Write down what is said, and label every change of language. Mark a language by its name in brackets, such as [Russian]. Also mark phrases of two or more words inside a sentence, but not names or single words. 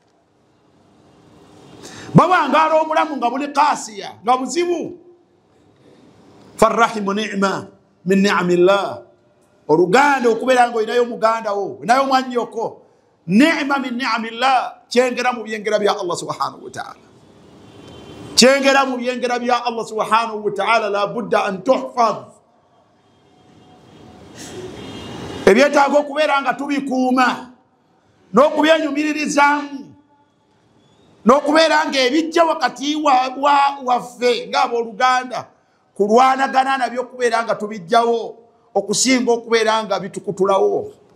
[Ganda] bawangaala omulamu nga buli kasiya nga buzibu. [Arabic] فالرحم نعمة من نعم الله. [Ganda] oluganda okubeera nga olinayo muganda wo, olinayo mwannyoko, [Arabic] نعمة من نعم الله, [Ganda] chengera mu byengera bya Allah [Arabic] سبحانه وتعالى. [Ganda] Chengera mu byengera bya Allah [Arabic] سبحانه وتعالى لا بد أن تحفظ. [Ganda] Ebyetaaga okubeera nga tubikuuma n'okubyenyumiririzaamu n'okubeera nga ebijja wakati waffe ng'abooluganda kulwanagana nabyo okubeera nga tubijjawo okusinga okubeera nga bitukutulawo.